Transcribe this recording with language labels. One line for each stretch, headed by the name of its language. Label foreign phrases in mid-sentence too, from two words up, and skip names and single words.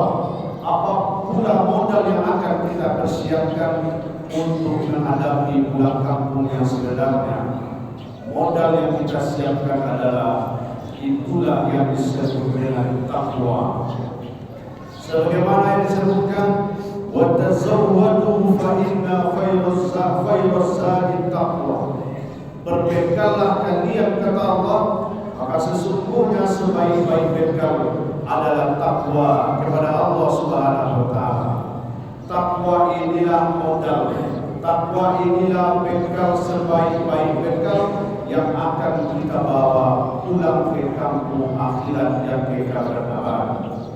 Indonesian: Apa pula modal yang akan kita persiapkan untuk menghadapi pulang kampung yang sebenarnya? Modal yang kita siapkan adalah itulah yang disebut dengan takwa. Sebagaimana yang disebutkan,
Arabic: وتزودوا فإن خير الزاد التقوى.
Indonesian: Berbekallah kalian, kata Allah, maka sesungguhnya sebaik-baik bekal adalah takwa kepada Allah
Arabic: سبحانه وتعالى.
Indonesian: Takwa inilah modal, takwa inilah bekal sebaik-baik bekal yang akan kita bawa pulang ke kampung akhirat yang kekal dan abadi.